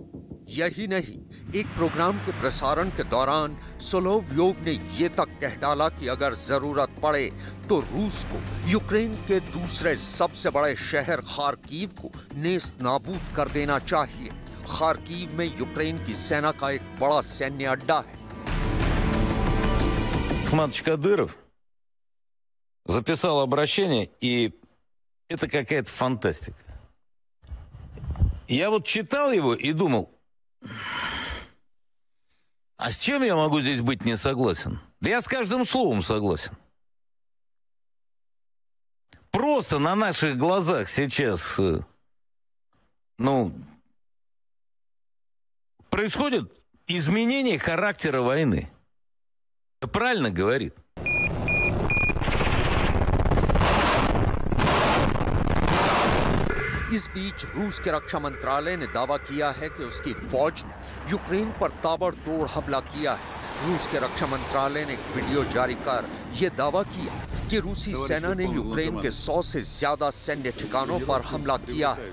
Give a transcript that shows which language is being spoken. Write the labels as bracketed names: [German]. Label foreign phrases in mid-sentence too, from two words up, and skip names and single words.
[Hindi] यही नहीं, एक प्रोग्राम के प्रसारण के दौरान सोलोव्योव ने ये तक कह डाला कि अगर जरूरत पड़े तो रूस को यूक्रेन के दूसरे सबसे बड़े शहर खार्किव को नेस्त नाबूद कर देना चाहिए। खार्किव में यूक्रेन की सेना का एक बड़ा सैन्य अड्डा है। [Russian] Ахматович Кадыров записал обращение, и это какая-то фантастика. Я вот читал его и думал, а с чем я могу здесь быть не согласен? Да я с каждым словом согласен. Просто на наших глазах сейчас, происходит изменение характера войны. Правильно говорит. [Hindi] इस बीच रूस के रक्षा मंत्रालय ने दावा किया है कि उसकी फौज ने यूक्रेन पर ताबड़तोड़ हमला किया है। रूस के रक्षा मंत्रालय ने एक वीडियो जारी कर यह दावा किया कि रूसी सेना ने यूक्रेन के 100 से ज्यादा सैन्य ठिकानों पर हमला किया है।